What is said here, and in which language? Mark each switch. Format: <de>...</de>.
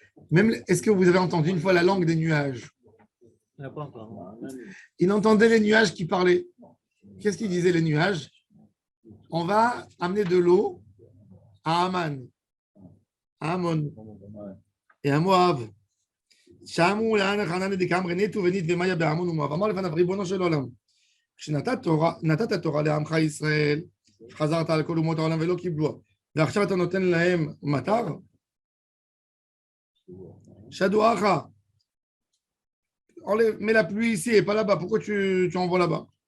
<fr>Même, est-ce que vous avez entendu une fois la langue des nuages? Il n'y a pas encore. Il entendait les nuages qui parlaient. Qu'est-ce qu'ils disaient les nuages? On va amener de l'eau à Aman, à Amon et à Moab.</fr> <he>שאמו לעין חנן דקאמרי נטו ונית ומאיה בעמון ומואב. אמר לפניו ריבונו של עולם, כשנתת תורה לעמך ישראל, חזרת על כל אומות העולם ולא קיבלוה, ועכשיו אתה נותן להם מטר?</he> <fr>שדואך, mets la pluie ici et pas là-bas. Pourquoi tu envoies là-bas?</fr>